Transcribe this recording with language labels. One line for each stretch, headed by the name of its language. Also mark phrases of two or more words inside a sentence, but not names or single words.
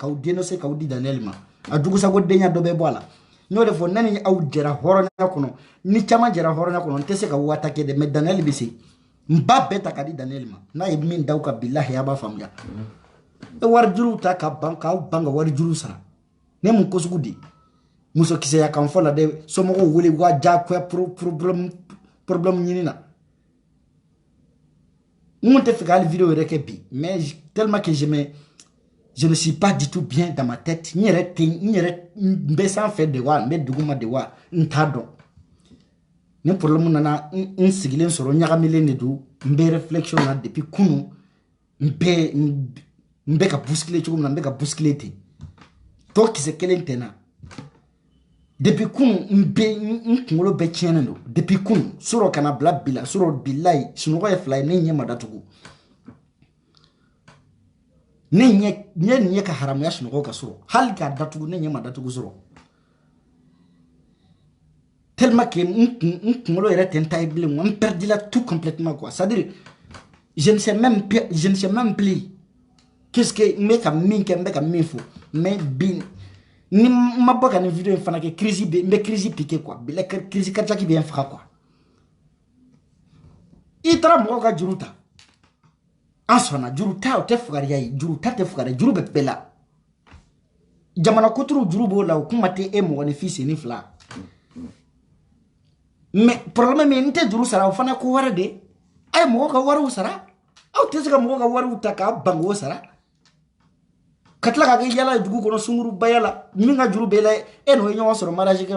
Bambara: k'aw dénoncer k'aw di Daniel ma a jugusagodenya dɔ bɛ bɔ a la n y'o de fɔ ne ni aw jɛra hɔrɔnya kɔnɔ ni caman jɛra hɔrɔnya kɔnɔ n tɛ se ka o attaquer dɛ mais Daniel bɛ se n b'a bɛɛ ta k'a di Daniel ma n'a ye min da aw kan bilahi a b'a faamuya wari juru ta ka ban k'aw ban ka wari juru sara ne mun ko sugu di muso kisɛya kan fɔ la dɛ somɔgɔw wele u ka diyagoya problème ɲini na n kun tɛ fɛ ka hali vidéo yɛrɛ kɛ bi
French: mais tellement que je ne suis pas du tout bien dans ma tête
Bambara: n bɛ sanfɛ de wa n bɛ duguma de wa n t'a dɔn ni problème nana n sigilen sɔrɔ ɲagamilen de don n bɛ réflexion na depuis kunu n bɛ ka bousculer cogo min na n bɛ ka bousculer ten tɔ kisɛ kelen tɛ na depuis kunu n kunkolo bɛɛ tiɲɛnen don depuis kunu sɔrɔ kana bila bi la sɔrɔ bilayi sunɔgɔ ye fila ye ne ɲɛ ma datugu ne ɲɛ ka haramuya sunɔgɔ ka sɔrɔ hali k'a datugu ne ɲɛ ma datugu sɔrɔ
French: tellement que
Bambara: n kunkolo yɛrɛ tɛ n ta ye bilen n perdila
French: tout complètement quoi c'est à dire je ne sais même plus qu'est-ce que
Bambara: n bɛ ka min kɛ n bɛ ka min fɔ mais bi ni n ma bɔ ka nin vidéo in fana kɛ crise bɛ n bɛ
French: crise piqué quoi
Bambara: bila
French: crise cardiaque
Bambara: bɛ n faga quoi i taara mɔgɔw ka juru ta an sɔnna juru ta o tɛ fugariya ye juru ta tɛ fugariya juru bɛ bɛɛ la jamana kuturu juru b'o la o kuma tɛ e mɔgɔninfin sen ni fila
French: mais problème
Bambara: min n tɛ juru sara o fana ko wɛrɛ de a ye mɔgɔw ka wariw sara aw tɛ se ka mɔgɔw ka wariw ta k'a ban k'o sara ka tila ka kɛ yala ye dugu kɔnɔ sunkurubaya la min ka juru b'e la e n'o ye ɲɔgɔn sɔrɔ mariage kɛyɔrɔ